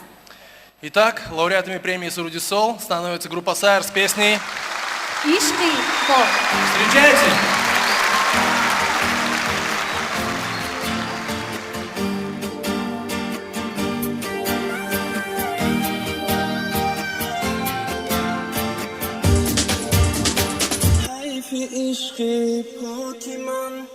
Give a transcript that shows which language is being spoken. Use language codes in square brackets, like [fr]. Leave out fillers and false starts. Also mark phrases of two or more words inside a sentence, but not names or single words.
[ru] Итак, лауреатами премии «Суруди Сол» становится группа «Сайр» с песней [tg] ишқи хоб. [ru] Встречайте! [fa] عشقی پاک من